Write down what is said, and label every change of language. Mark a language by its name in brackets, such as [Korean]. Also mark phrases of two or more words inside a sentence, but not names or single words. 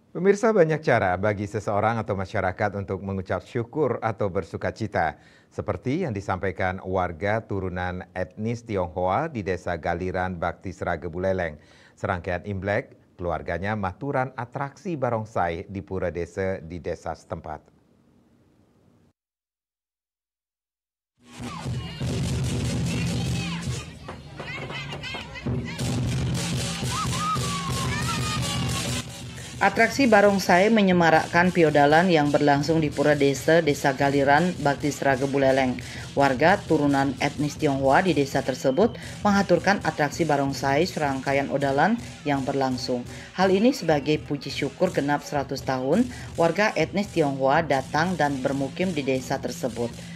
[Indonesian] Pemirsa, banyak cara bagi seseorang atau masyarakat untuk mengucap syukur atau bersuka cita. Seperti yang disampaikan warga turunan etnis Tionghoa di desa Galiran Bakti Sraga Buleleng. Serangkaian Imlek, keluarganya maturan atraksi barongsai di pura desa di desa setempat. Atraksi barongsai menyemarakkan piodalan yang berlangsung di Pura Desa Galiran, Bakti Sraga Buleleng. Warga turunan etnis Tionghoa di desa tersebut mengaturkan atraksi barongsai serangkaian odalan yang berlangsung. Hal ini sebagai puji syukur genap 100 tahun warga etnis Tionghoa datang dan bermukim di desa tersebut.